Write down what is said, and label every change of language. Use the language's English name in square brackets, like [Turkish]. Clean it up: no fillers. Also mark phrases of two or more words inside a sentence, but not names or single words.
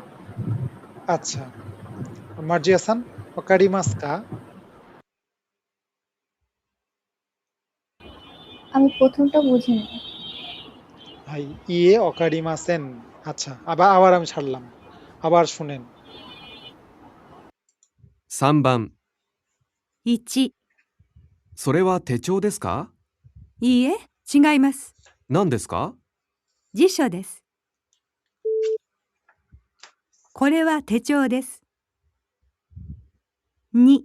[Bangla] আচ্ছা মার্জি হাসান ওকারিমাসকা আমি প্রথমটা বুঝিনি। [Japanese] はい いえ わかりません [Bangla] আচ্ছা আবার আমি ছাড়লাম আবার শুনেন [Japanese] 3 番、 1、それは手帳ですか？いいえ、違います。何ですか？辞書です。これは手帳です。2、